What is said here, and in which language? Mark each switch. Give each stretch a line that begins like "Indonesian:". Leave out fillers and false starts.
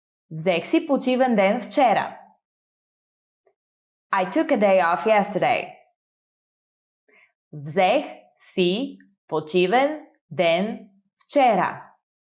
Bulgarian: Взех си почивен ден вчера.
English: I took a day off yesterday.
Bulgarian: Взех си почивен ден вчера.